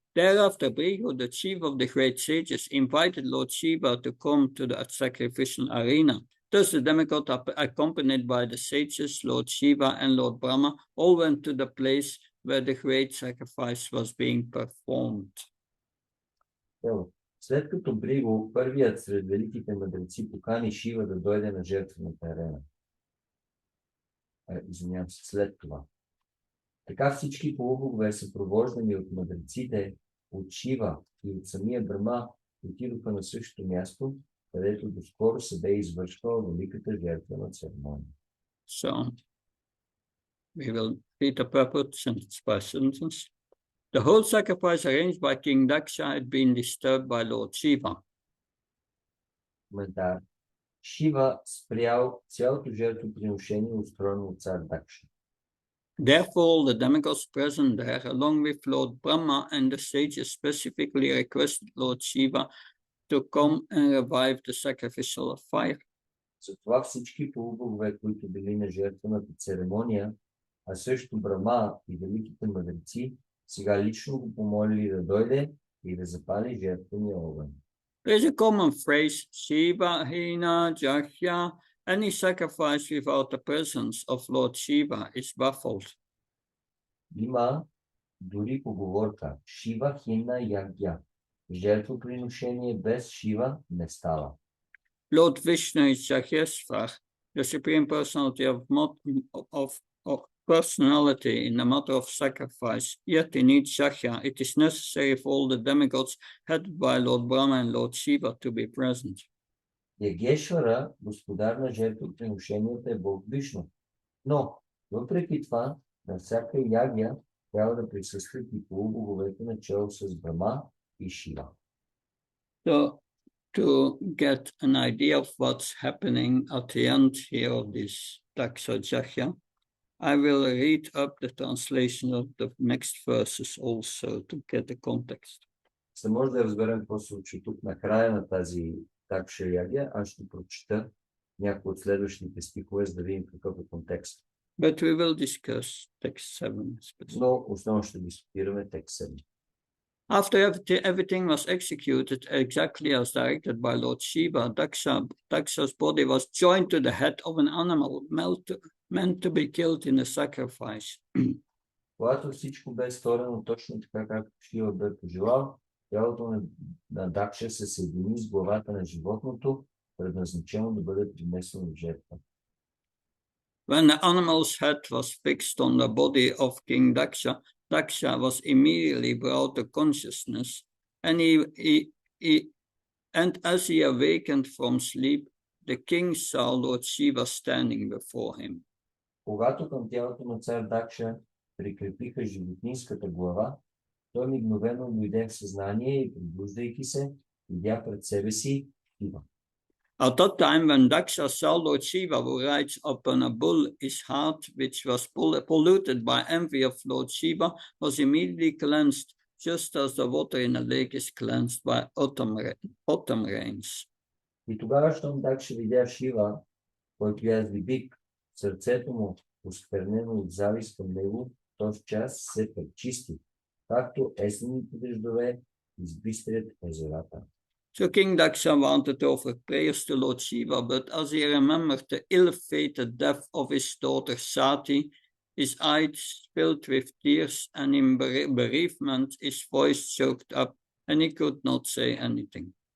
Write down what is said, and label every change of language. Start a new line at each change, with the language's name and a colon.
English: Thereafter, Briho, the chief of the great sages, invited Lord Shiva to come to the sacrificial arena. Thus, the demigod, accompanied by the sages, Lord Shiva and Lord Brahma, all went to the place where the great sacrifice was being performed. Ево.
Bulgarian: След като Бриго, първият сред великите мъдреци, покани Шива да дойде на жертвената арена. Извинявам се, след това. Така всички полубогове, съпровождани от мъдреците, от Шива и от самия Брама, отидоха на същото място, където доскоро се бе извършвала великата жертвена церемония.
English: So, we will read the purport sentence by sentence. The whole sacrifice arranged by King Daksha had been disturbed by Lord Shiva.
Bulgarian: Коментар. Шива спрял цялото жертвоприношение, устроено от цар Дакша.
English: Therefore, the demigods present there, along with Lord Brahma and the sages, specifically requested Lord Shiva to come and revive the sacrificial fire.
Bulgarian: Затова всички полубогове, които били на жертвената церемония, а също Брама и великите мъдреци, сега лично го помолили да дойде и да запали жертвения огън.
English: There is a common phrase,
Sanskrit: Shiva hina jahya.
English: Any sacrifice without the presence of Lord Shiva is baffled.
Bulgarian: Има дори поговорка
Sanskrit: Шива хина ягя.
Bulgarian: Жертвоприношение без Шива не става.
English: Lord Vishnu is Jahyesvar, the supreme personality of personality in the matter of sacrifice. Yet in each Jahya, it is necessary for all the demigods headed by Lord Brahma and Lord Shiva to be present.
Bulgarian: Ягешвара, господар на жертвоприношенията, е Бог Вишну. Но, въпреки това, на всяка ягя трябва да присъстват и полубоговете начало с Брама и Шива.
English: So, to get an idea of what's happening at the end here of this Daksha Jahya, I will read up the translation of the next verses also to get the context.
Bulgarian: За може да разберем какво се случи тук на края на тази Такша ягя, аз ще прочета някои от следващите стихове, за да видим какъв е контекст.
English: But we will discuss text 7.
Bulgarian: Но основно ще дискутираме текст 7.
English: After everything was executed exactly as directed by Lord Shiva, Daksha's body was joined to the head of an animal meant to be killed in a sacrifice.
Bulgarian: Когато всичко бе сторено точно така, както Шива бе пожелал, тялото на Дакша се съедини с главата на животното, предназначено да бъде принесено в жертва.
English: When the animal's head was fixed on the body of King Daksha, Daksha was immediately brought to consciousness, and and as he awakened from sleep, the king saw Lord Shiva standing before him.
Bulgarian: Когато към тялото на цар Дакша прикрепиха животинската глава, той мигновено дойде в съзнание и, пробуждайки се, видя пред себе си Шива.
English: At that time, when Daksha saw Lord Shiva who rides upon a bull, his heart, which was polluted by envy of Lord Shiva, was immediately cleansed, just as the water in a lake is cleansed by autumn rains.
Bulgarian: И тогава, щом Дакша видя Шива, който язди бик, сърцето му, осквернено от завист към него, този час се пречисти, както есенните дъждове избистрят езерата.
English: So King Daksha wanted to offer prayers to Lord Shiva, but as he remembered the ill-fated death of his daughter Sati, his eyes filled with tears, and in bereavement his voice choked up, and he could not say anything.